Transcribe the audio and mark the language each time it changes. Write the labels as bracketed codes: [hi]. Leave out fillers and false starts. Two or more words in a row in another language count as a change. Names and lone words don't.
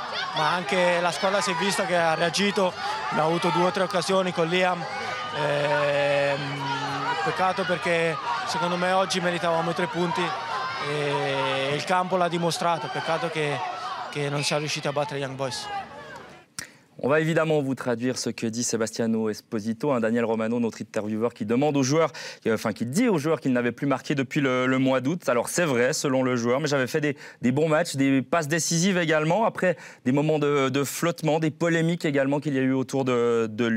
[it] Ma anche la squadra si è vista che ha reagito, abbiamo avuto 2 o 3 occasioni con Liam. Peccato perché secondo me oggi meritavamo i 3 punti e il campo l'ha dimostrato, peccato che non siamo riusciti a battere Young Boys. [fr] On va évidemment vous traduire ce que dit Sebastiano Esposito, Daniel Romano, notre intervieweur, qui demande aux joueurs, qui dit aux joueurs qu'ils n'avaient plus marqué depuis le mois d'août. Alors c'est vrai, selon le joueur, mais j'avais fait des bons matchs, des passes décisives également, après des moments de flottement, des polémiques également qu'il y a eu autour de lui.